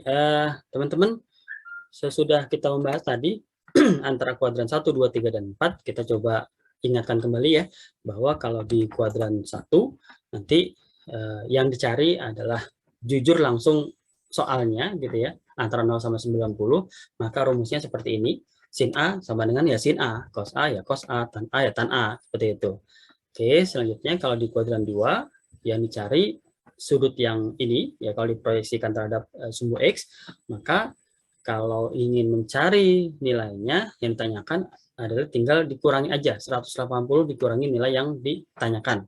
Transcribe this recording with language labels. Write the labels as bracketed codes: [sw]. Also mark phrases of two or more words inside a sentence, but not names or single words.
[id] Teman-teman, sesudah kita membahas tadi antara kuadran 1, 2, 3, dan 4, kita coba ingatkan kembali ya, bahwa kalau di kuadran 1, nanti yang dicari adalah jujur langsung soalnya, gitu ya, antara 0 sama 90, maka rumusnya seperti ini. Sin A sama dengan ya sin A, cos A ya cos A, tan A ya tan A, seperti itu. Oke, selanjutnya kalau di kuadran 2, yang dicari sudut yang ini, ya kalau diproyeksikan terhadap sumbu X, maka kalau ingin mencari nilainya, yang ditanyakan adalah tinggal dikurangi aja, 180 dikurangi nilai yang ditanyakan.